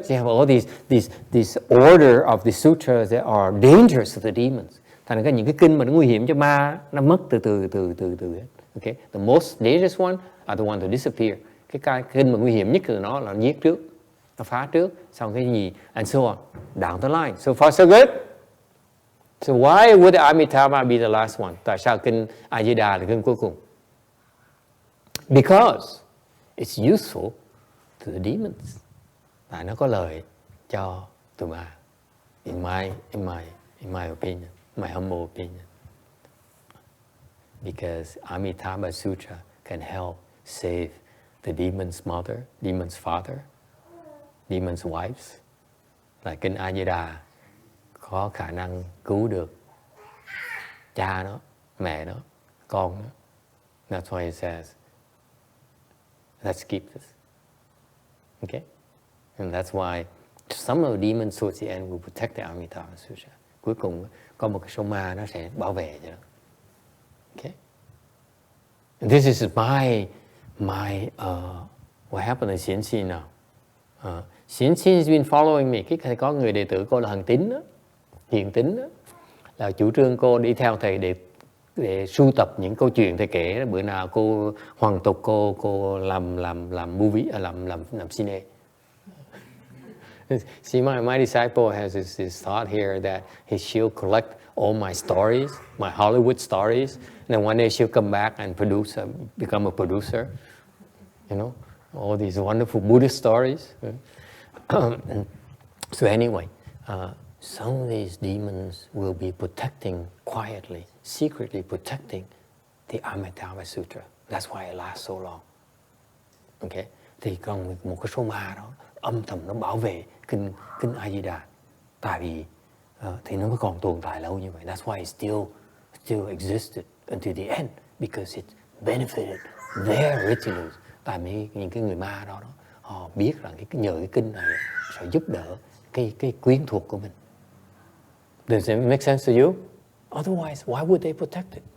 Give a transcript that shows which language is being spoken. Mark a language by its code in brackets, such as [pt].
[en] So you have all these order of the sutras that are dangerous to the demons. [vi] Thành ra những cái kinh mà nó nguy hiểm cho ma nó mất từ từ. [en] Okay, the most dangerous one are the one to disappear. [vi] Cái kinh mà nguy hiểm nhất từ nó là giết trước, nó phá trước, xong cái gì [en] and so on down the line. So far so good. So why would Amitabha be the last one? [vi] Tại sao kinh Ajida là kinh cuối cùng? [en] Because it's useful to the demons. [vi] Tại nó có lợi cho tụi ma. [en] In my opinion, my humble opinion. Because Amitabha Sutra can help save the demon's mother, demon's father, demon's wives. [vi] Là kinh Ajida có khả năng cứu được cha nó, mẹ nó, con nó. [en] That's why it says, let's keep this. Okay? And that's why some of the demons towards the end will protect the Amitabha Sutra. [vi] Cuối cùng có một cái số ma nó sẽ bảo vệ cho nó. [en] Okay? And this is my what happened in Xian Xin now. Xian Xin has been following me. [vi] Cái thầy có người đệ tử cô là Hằng Tín đó, Hiền Tín đó, là chủ trương cô đi theo thầy để sưu tập những câu chuyện thầy kể đó. Bữa nào cô hoàn tục cô làm movie, làm cine. [en] See, my disciple has this thought here that she'll collect all my stories, my Hollywood stories, and then one day she'll come back and become a producer. You know, all these wonderful Buddhist stories. So anyway, some of these demons will be protecting quietly, secretly protecting the Amitabha Sutra. That's why it lasts so long. Okay? [vi] Thì còn một cái số ma đó âm thầm nó bảo vệ kinh A-di-đà, tại vì thì nó mới còn tồn tại lâu như vậy. [en] That's why it still existed until the end, because it benefited their rituals. [vi] Tại vì những cái người ma đó họ biết rằng nhờ cái kinh này sẽ giúp đỡ cái quyến thuộc của mình. [en] Does it make sense to you? Otherwise, why would they protect it?